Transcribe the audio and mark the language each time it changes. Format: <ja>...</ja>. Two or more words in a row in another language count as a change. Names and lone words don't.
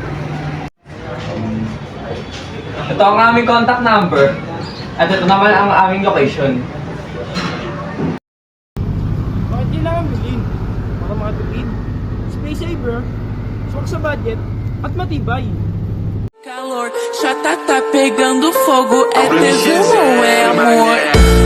<tl>Ito ang aming</tl> <en>contact number</en> <tl>at ito naman ang aming location. Bakit kailangan bilhin? Para makatipid,</tl> <en>space saver,</en> <tl>swak sa budget, at matibay.</tl> <pt>Calor, já tá pegando fogo, é tesão ou é amor?</pt>